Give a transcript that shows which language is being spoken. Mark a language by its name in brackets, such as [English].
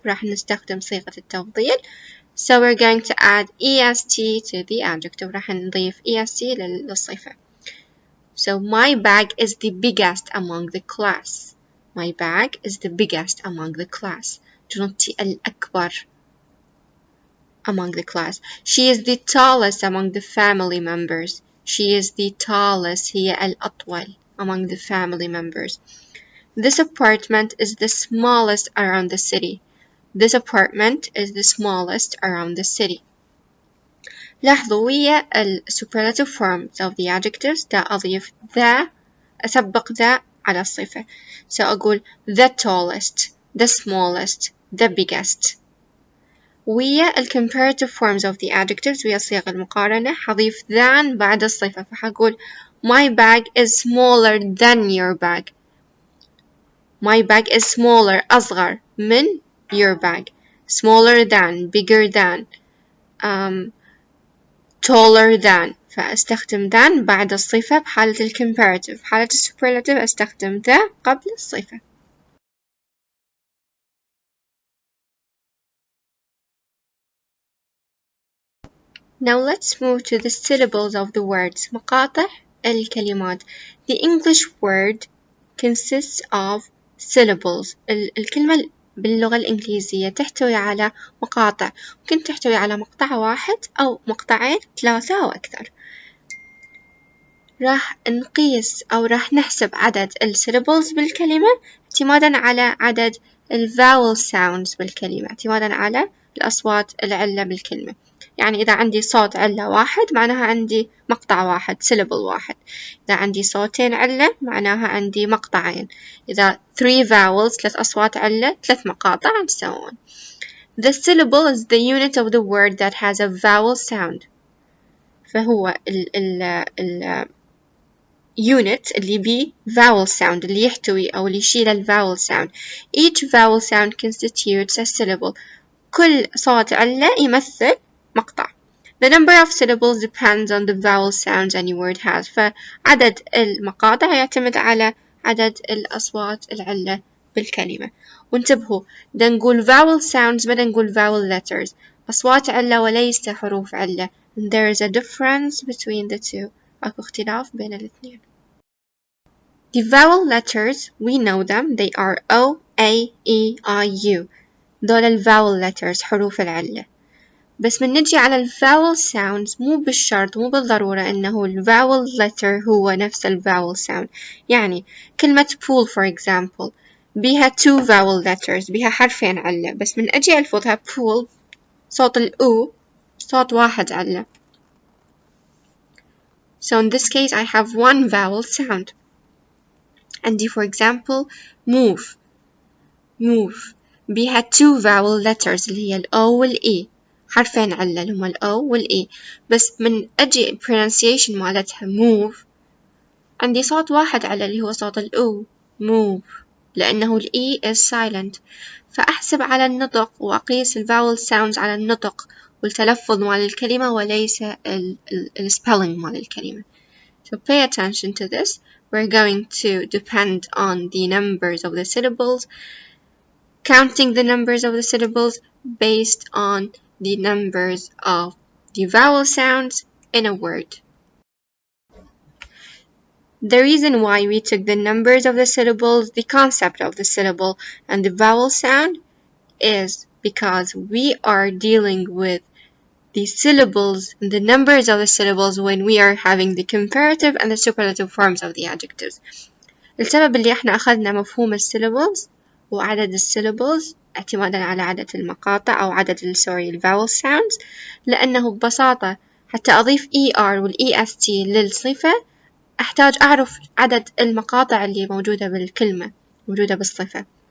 [Arabic] راح نستخدم صيغة التفضيل. [English] So we're going to add est to the adjective. [Arabic] راح نضيف est للصفة. [English] So my bag is the biggest among the class. My bag is the biggest among the class. [Arabic] جنطتي الأكبر [English] among the class. She is the tallest among the family members. She is the tallest [Arabic] هي الأطول [English] among the family members. This apartment is the smallest around the city. This apartment is the smallest around the city. [Arabic] لاحظوا ويا [English] superlative forms of the adjectives [Arabic] دا أضيف [English] the أسبق the [Arabic] على الصفة. [English] So [Arabic] أقول [English] the tallest, the smallest, the biggest. [Arabic] ويا [English] comparative forms of the adjectives [Arabic] ويا صيغ المقارنة حضيف than بعد الصفة. فحقول [English] my bag is smaller than your bag. My bag is smaller, [Arabic] أصغر من [English] your bag. Smaller than, bigger than, taller than. [Arabic] فأستخدم than بعد الصفة بحالة الcomparative. حالة superlative أستخدم the قبل الصفة. [English] Now let's move to the syllables of the words. [Arabic] مقاطع الكلمات. [English] The English word consists of syllables. [Arabic] الكلمة باللغة الإنجليزية تحتوي على مقاطع. ممكن تحتوي على مقطع واحد أو مقطعين 3 أو أكثر. راح نقيس أو راح نحسب عدد السيلابلز بالكلمة اعتمادا على عدد الفاول sounds بالكلمة، اعتمادا على الأصوات العلة بالكلمة. يعني إذا عندي صوت علة واحد معناها عندي مقطع واحد syllable واحد. إذا عندي صوتين علة معناها عندي مقطعين. إذا 3 vowels 3 أصوات علة 3 مقاطع [English] and so on. The syllable is the unit of the word that has a vowel sound. [Arabic] فهو ال unit اللي بيه vowel sound اللي يحتوي أو اللي يشيل ال vowel sound. [English] Each vowel sound constitutes a syllable. [Arabic] كل صوت علة يمثل مقطع. [English] The number of syllables depends on the vowel sounds any word has. [Arabic] فعدد المقاطع يعتمد على عدد الأصوات العلة بالكلمة. وانتبهوا دا نقول vowel sounds بدنا نقول vowel letters. أصوات علة وليس حروف علة. [English] And there is a difference between the two. [Arabic] أكو اختلاف بين الاثنين. [English] The vowel letters, we know them. They are O, A, E, I, U. [Arabic] دول ال vowel letters حروف العلة. بس من نجي على ال vowel sounds مو بالشرط مو بالضرورة إنه ال vowel letter هو نفس ال vowel sound. يعني كلمة pool [English] for example [Arabic] بيها [English] two vowel letters [Arabic] بيها حرفين علة. بس من أجي ألفظها pool صوت ال O صوت واحد علة. [English] So in this case I have one vowel sound. [Arabic] عندي [English] for example [Arabic] move بيها [English] two vowel letters [Arabic] اللي هي ال O وال E حرفين علة اللي هما ال O وال E. بس من أجي pronunciation مالتها move عندي صوت واحد على اللي هو صوت ال O move لأنه ال E [English] is silent. [Arabic] فأحسب على النطق وأقيس ال vowel sounds على النطق والتلفظ مال الكلمة وليس ال spelling مال الكلمة. [English] So pay attention to this. We're going to depend on the numbers of the syllables, counting the numbers of the syllables based on the numbers of the vowel sounds in a word. The reason why we took the numbers of the syllables, the concept of the syllable, and the vowel sound is because we are dealing with the syllables and the numbers of the syllables when we are having the comparative and the superlative forms of the adjectives. [Arabic] السبب اللي احنا أخذنا مفهوم syllables وعدد syllables اعتمادا على عدد المقاطع أو عدد ال vowel sounds لأنه ببساطة حتى أضيف ER وال EST للصفة أحتاج أعرف عدد المقاطع اللي موجودة بالكلمة موجودة بالصفة.